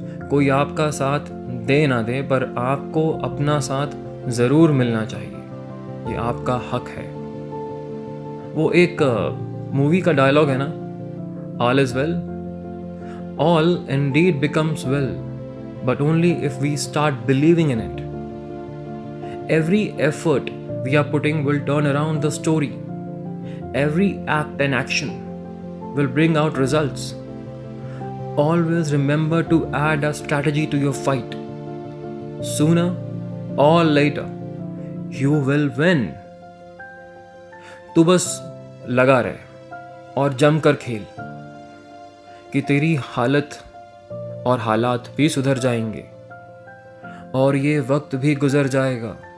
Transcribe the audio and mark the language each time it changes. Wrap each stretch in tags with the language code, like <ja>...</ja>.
<hi>कोई आपका साथ दे ना दे, पर आपको अपना साथ ज़रूर मिलना चाहिए। ये आपका हक है। वो एक मूवी का डायलॉग है ना,</hi> <en>All is well, all indeed becomes well, but only if we start believing in it. Every effort we are putting will turn around the story. Every act and action will bring out results. Always remember to add a strategy to your fight. Sooner or later, you will win.</en> <hi>तू बस लगा रहे और जमकर खेल कि तेरी हालत और हालात भी सुधर जाएंगे और ये वक्त भी गुजर जाएगा.</hi>